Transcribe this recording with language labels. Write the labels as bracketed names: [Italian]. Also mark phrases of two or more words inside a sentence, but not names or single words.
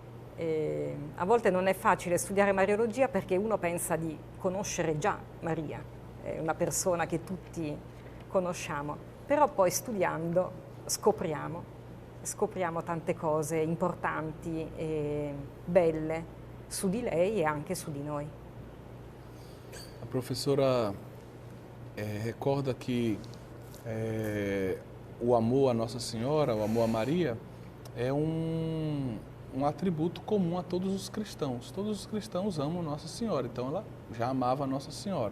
[Italian] A volte non è facile studiare Mariologia perché uno pensa di conoscere già Maria, è una persona che tutti conosciamo, però poi studiando scopriamo tante cose importanti e belle su di lei e anche su di noi. [Portuguese] A professora recorda que o amor a Nossa Senhora, o amor a Maria, é um atributo comum a todos os cristãos. Todos os cristãos amam Nossa Senhora, então ela já amava Nossa Senhora.